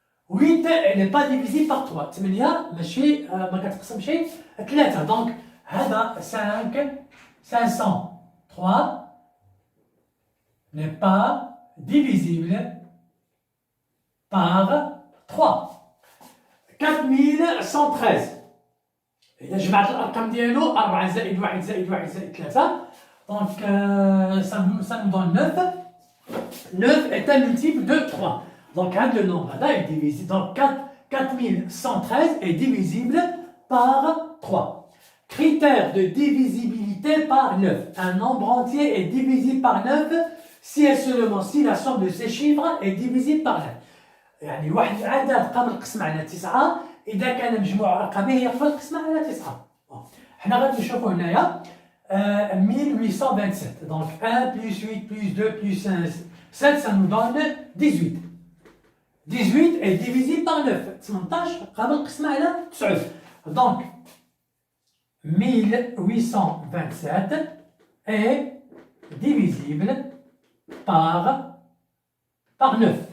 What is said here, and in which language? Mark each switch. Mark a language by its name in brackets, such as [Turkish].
[French] 8 elle n'est pas divisible par 3. [Arabic] 8 ماشي ما كتقسمش 3. دونك هذا [French] 503 n'est pas divisible par 3. [Arabic] 4113 إذا جمعت الأرقام ديالو 4 زائد 1 زائد 1 زائد 3 دونك [French] ça nous donne [Arabic] 9. [French] 9 est un multiple de 3. Donc, le nombre là est divisible. Donc, 4113 est divisible par 3. Critère de divisibilité par 9. Un nombre entier est divisible par 9 si et seulement si la somme de ses chiffres est divisible par 9. [Arabic] يعني واحد العدد قابل القسمة على 9 إذا كان مجموع أرقامه يقبل القسمة على 9. حنا غادي نشوفوا هنايا 1827. [French] Donc 1 plus 8 plus 2 plus 5, 7, ça nous donne 18. 18 est divisible par 9. 18 [Arabic] قابل القسمة على 9. [French] Donc 1827 est divisible par 9.